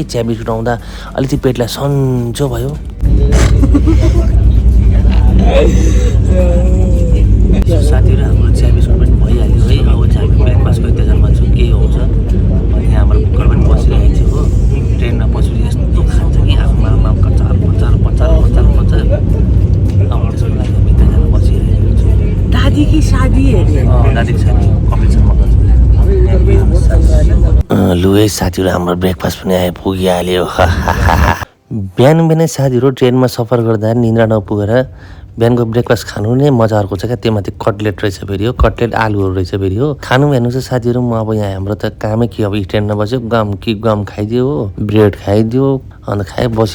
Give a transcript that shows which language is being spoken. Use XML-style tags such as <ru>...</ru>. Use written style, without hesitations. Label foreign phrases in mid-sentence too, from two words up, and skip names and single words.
<ne>चिया बिस्कुट आउँदा अलिकति पेटलाई सन्चो भयो। साथीहरू हाम्रो चिया बिस्कुट पनि भइहाल्यो है। अब चाहिँ हामी ब्रेकफास्टको इन्तजारमा छौँ के हुन्छ। अनि हाम्रो कुकर पनि बसिरहेको थियो हो। ट्रेनमा बसेर यस्तो खान्छ कि आफूमा कचार पचार पचार पचार पचार। अब त्यसको लागि हामी इन्तजारमा बसिरहेको छौँ।</ne> <hi>दादी की शादी है,</hi> <ne>दादी शादी कपिलसम्म। लु है साथीहरू हाम्रो ब्रेकफास्ट पनि आइपुगिहाल्यो। बिहान साथीहरू ट्रेनमा सफर गर्दा निन्द्रा नपुगेर बिहानको ब्रेकफास्ट खानु नै मजा अर्को छ क्या। त्यो माथि कटलेट रहेछ फेरि हो, कटलेट आलुहरू रहेछ फेरि हो। खानु हेर्नु चाहिँ साथीहरू, म अब यहाँ हाम्रो त कामै के, अब स्ट्यान्डमा बस्यो, गम खाइदियो हो, ब्रेड खाइदियो, अन्त खाइ बस्यो।</ne>